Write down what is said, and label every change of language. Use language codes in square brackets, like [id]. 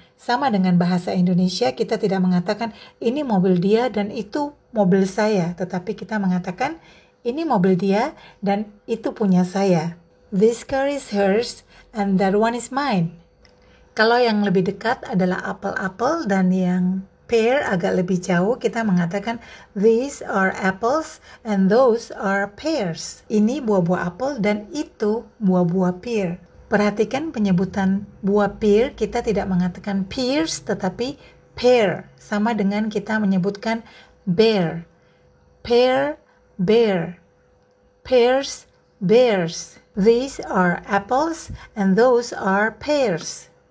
[id] Sama dengan bahasa Indonesia, kita tidak mengatakan ini mobil dia dan itu mobil saya. Tetapi kita mengatakan ini mobil dia dan itu punya saya. [en] This car is hers and that one is mine. [id] Kalau yang lebih dekat adalah apel-apel dan yang pear agak lebih jauh, kita mengatakan [en] these are apples and those are pears. [id] Ini buah-buah apel dan itu buah-buah pear. Perhatikan penyebutan buah pear, kita tidak mengatakan pears tetapi pear. Sama dengan kita menyebutkan bear. [en] Pear, bear. Pears, bears. These are apples and those are pears.